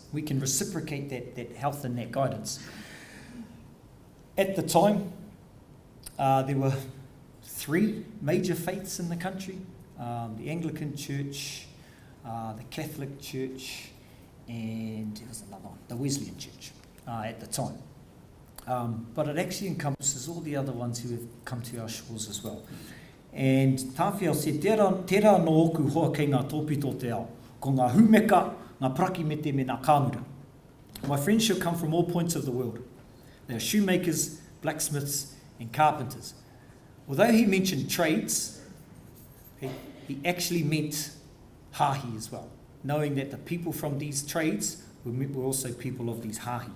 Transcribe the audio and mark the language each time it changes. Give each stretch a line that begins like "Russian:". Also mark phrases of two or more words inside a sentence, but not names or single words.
English: We can reciprocate that health and that guidance. At the time, there were 3 major faiths in the country. The Anglican Church, the Catholic Church, and there was another one, the Wesleyan Church, at the time. But it actually encompasses all the other ones who have come to our shores as well. And Tāwhia said,
Māori: tērā no oku hoa kei ngā tōpito te ao, ko ngā humeka, ngā praki mete me ngā kāmura.
English: My friends shall come from all points of the world. They are shoemakers, blacksmiths, and carpenters. Although he mentioned trades, he actually meant hāhi as well, knowing that the people from these trades were also people of these hāhi.